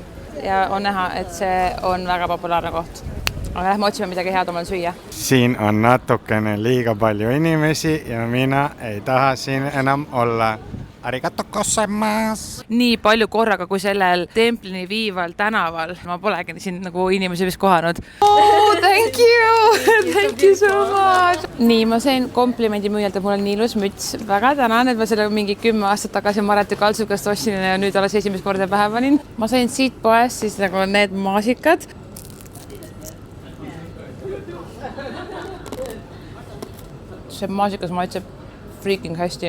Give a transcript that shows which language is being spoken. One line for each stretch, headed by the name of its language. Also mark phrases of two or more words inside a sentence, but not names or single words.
Estonian: Ja on näha, et see on väga populaarne koht. Aga lähme otsime midagi head omal süüa. Siin on natukene liiga palju inimesi ja mina ei taha siin enam olla.
Japanese: Arigato gozaimasu!
Estonian: Nii palju korraga kui sellel templini viival tänaval. Ma polegi siin nagu inimesi vist kohanud.
English: Oh, thank you! Thank you so much!
Estonian: Nii, ma sain komplimendi müüjalt, et mul on nii ilus müts. Väga tänan, et ma selle mingi 10 aastat tagasi Mareti Kaltsukast ostsin ja nüüd alles esimest korda pähe panin. Ma sain siit poest siis nagu need maasikad. See maasikas maitseb freaking hästi.